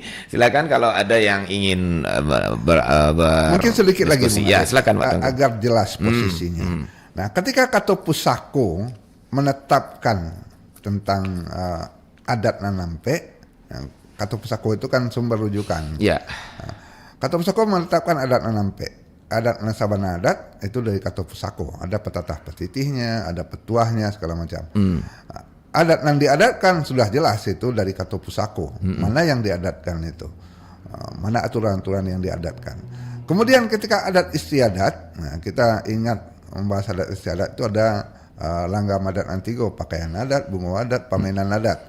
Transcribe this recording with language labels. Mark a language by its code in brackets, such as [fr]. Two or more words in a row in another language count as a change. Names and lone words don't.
[id] Silakan kalau ada yang ingin mungkin sedikit lagi, ya, silakan, Pak. agar jelas posisinya. Nah, ketika [min] Kato Pusako [id] menetapkan tentang [min] adat Nanampe, Kato Pusako [id] itu kan sumber rujukan. Ya. [min] Kato Pusako [id] menetapkan [min] adat Nanampe. Adat Nasabana [id] adat itu dari [min] Kato Pusako. [id] Ada petatah petitihnya, ada petuahnya, segala macam. Adat yang diadatkan sudah jelas itu dari [min] Kato Pusako. [id] Mana yang diadatkan itu? Mana aturan-aturan yang diadatkan? Kemudian ketika adat istiadat, nah kita ingat membahas adat istiadat itu ada [min] langgam adat antigo, [id] pakaian adat, bunga adat, pamainan adat.